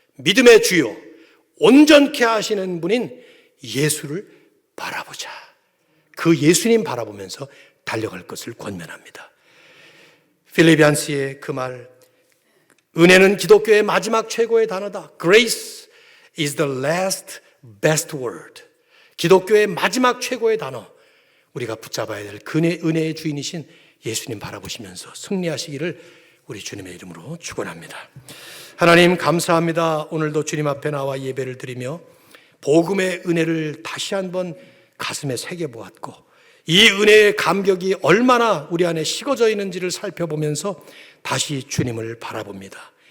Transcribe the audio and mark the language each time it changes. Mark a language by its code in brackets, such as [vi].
[ko] 믿음의 주요 온전케 하시는 분인 예수를 바라보자. 그 예수님 바라보면서 달려갈 것을 권면합니다. 필리비안스의 그 말, 은혜는 기독교의 마지막 최고의 단어다. [en] Grace is the last best word. [ko] 기독교의 마지막 최고의 단어, 우리가 붙잡아야 될 그 은혜의 주인이신 예수님 바라보시면서 승리하시기를 우리 주님의 이름으로 축원합니다. 하나님 감사합니다. 오늘도 주님 앞에 나와 예배를 드리며 복음의 은혜를 다시 한번 가슴에 새겨보았고, 이 은혜의 감격이 얼마나 우리 안에 식어져 있는지를 살펴보면서 다시 주님을 바라봅니다.